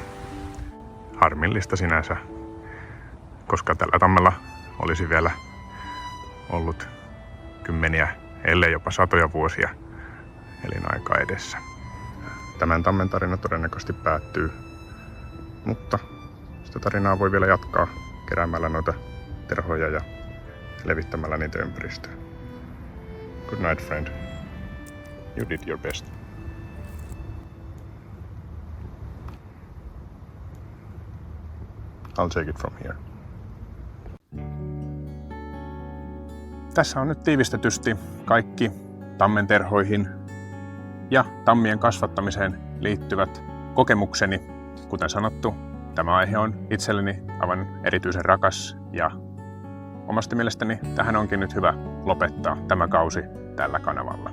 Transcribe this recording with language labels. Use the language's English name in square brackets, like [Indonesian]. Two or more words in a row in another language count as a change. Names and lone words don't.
[Finnish] Harmillista sinänsä, koska tällä tammella olisi vielä ollut kymmeniä, ellei jopa satoja vuosia elinaikaa edessä. Tämän tammen tarina todennäköisesti päättyy, mutta sitä tarinaa voi vielä jatkaa keräämällä noita terhoja ja levittämällä niitä ympäristöön. [English] Good night, friend. You did your best. I'll take it from here. [Finnish] Tässä on nyt tiivistetysti kaikki tammen terhoihin ja tammien kasvattamiseen liittyvät kokemukseni. Kuten sanottu, Tämä aihe on itselleni aivan erityisen rakas ja omasta mielestäni tähän onkin nyt hyvä lopettaa tämä kausi tällä kanavalla.